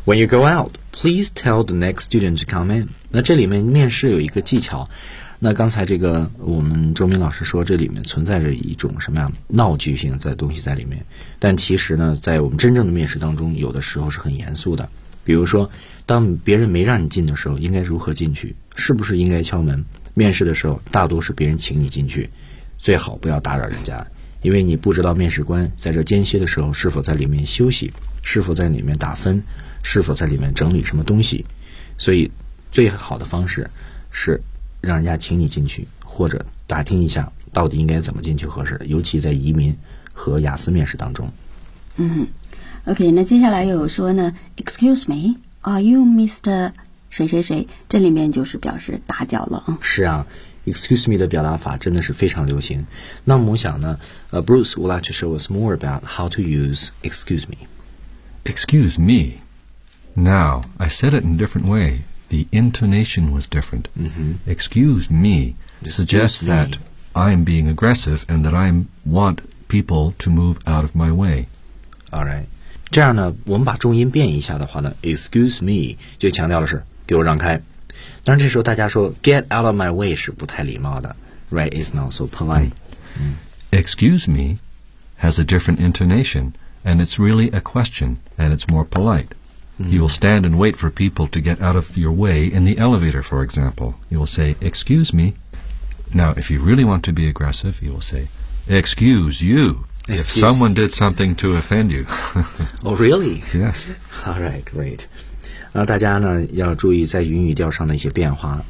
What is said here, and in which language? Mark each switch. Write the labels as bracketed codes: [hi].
[en] When you go out, please tell the next student to come in. [zh] 那这里面面试有一个技巧，那刚才这个我们周明老师说这里面存在着一种什么样闹剧性在东西在里面，但其实呢在我们真正的面试当中有的时候是很严肃的。比如说当别人没让你进的时候应该如何进去，是不是应该敲门，面试的时候大多是别人请你进去，最好不要打扰人家，因为你不知道面试官在这间歇的时候是否在里面休息，是否在里面打分，是否在里面整理什么东西，所以最好的方式是让人家请你进去，或者打听一下到底应该怎么进去合适，尤其在移民和雅思面试当中。嗯 ，OK， 那接下来又有说呢 ， [en] Excuse me, are you Mr. [zh] 谁谁谁？这里面就是表示打搅了。是啊 ，Excuse me 的表达法真的是非常流行。那么我想呢， [en] Bruce would like to show us more about how to use Excuse me. Excuse me. Now I said it in a different way. The intonation was different.、 Mm-hmm. Excuse me suggests that I'm being aggressive and that I want people to move out of my way. All right. [zh] 这样呢，我们把重音变一下的话呢 excuse me 就强调的是给我让开。当然这时候大家说 [en] get out of my way [zh] 是不太礼貌的， [en] right is not so polite、 excuse me has a different intonation and it's really a question and it's more polite、you will stand and wait for people to get out of your way in the elevator, for example. You will say excuse me. Now if you really want to be aggressive, you will say excuse youIf someone did something to offend you. Oh, really? Yes. All right, great. [zh] 那大家呢要注意在云语调上的一些变化。